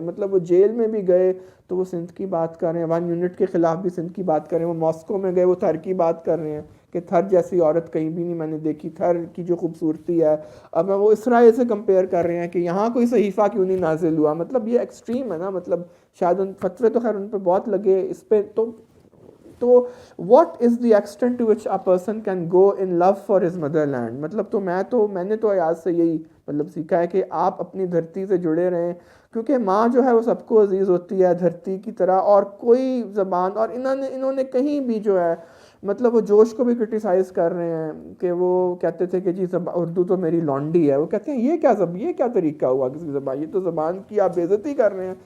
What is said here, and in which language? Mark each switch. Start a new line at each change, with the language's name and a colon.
Urdu: مطلب وہ جیل میں بھی گئے تو وہ سندھ کی بات کر رہے ہیں, 1 یونٹ کے خلاف بھی سندھ کی بات کر رہے ہیں. وہ ماسکو میں گئے, وہ تھر کی بات کر رہے ہیں کہ تھر جیسی عورت کہیں بھی نہیں میں نے دیکھی, تھر کی جو خوبصورتی ہے. اب وہ اسرائیل سے کمپیئر کر رہے ہیں کہ یہاں کوئی صحیفہ کیوں نہیں نازل ہوا. مطلب یہ ایکسٹریم ہے نا, مطلب شاید ان فتوے تو خیر ان پہ بہت لگے اس پہ.
English: تو what is the extent to which a person can go in love for his motherland.
Urdu: مطلب میں نے تو ایاز سے یہی مطلب سیکھا ہے کہ آپ اپنی دھرتی سے جڑے رہیں, کیونکہ ماں جو ہے وہ سب کو عزیز ہوتی ہے دھرتی کی طرح. اور کوئی زبان, اور انہوں نے کہیں بھی جو ہے مطلب وہ جوش کو بھی کرٹیسائز کر رہے ہیں کہ وہ کہتے تھے کہ جی اردو تو میری لانڈی ہے. وہ کہتے ہیں یہ کیا طریقہ ہوا کسی زبان, یہ تو زبان کی آپ بے عزتی کر رہے ہیں.